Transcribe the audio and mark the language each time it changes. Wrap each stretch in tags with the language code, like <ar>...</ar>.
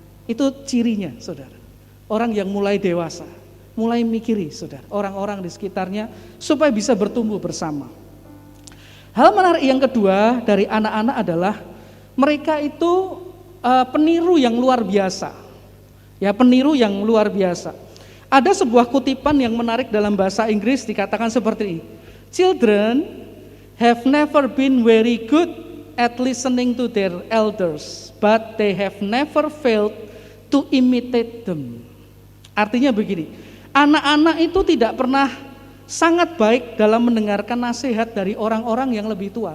<id>Itu cirinya, saudara. Orang yang mulai dewasa, mulai mikiri, saudara, orang-orang di sekitarnya supaya bisa bertumbuh bersama. Hal menarik yang kedua dari anak-anak adalah mereka itu peniru yang luar biasa. Ya, peniru yang luar biasa. Ada sebuah kutipan yang menarik dalam bahasa Inggris dikatakan seperti ini.</id> <en>Children have never been very good at listening to their elders, but they have never failed to imitate them.</en> <id>Artinya begini, anak-anak itu tidak pernah sangat baik dalam mendengarkan nasihat dari orang-orang yang lebih tua.</id>